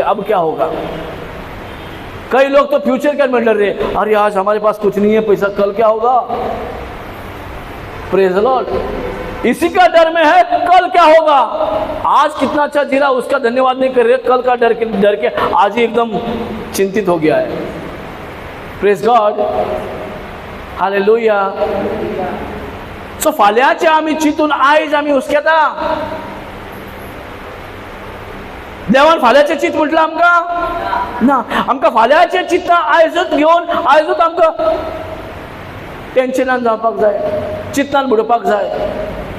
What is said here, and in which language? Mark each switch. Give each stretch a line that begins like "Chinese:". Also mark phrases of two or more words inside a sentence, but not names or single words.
Hindi: अब क्या होगा, कई लोग तो फ्यूचर का में डर रहे, अरे आज हमारे पास कुछ नहीं है पैसा, कल क्या होगा,
English: Praise the Lord.
Hindi: इसी का डर में है कल क्या होगा। आज कितना अच्छा जी रहा उसका धन्यवाद नहीं कर रहे, कल का डर के आज ही एकदम चिंतित हो गया है।
English: Praise God, hallelujah.
Konkani: सो फाल्याचे आम्ही चिंतून आयज आम्ही हुसकेता। देवान फाल्याचे चिंत म्हटलं आमकां ना, आमकां फाल्याचे चिंत आयजूच घेवन आयजूच आमकां टेन्शनान जावपाक जाय, चिंतान बुडोवपाक जाय।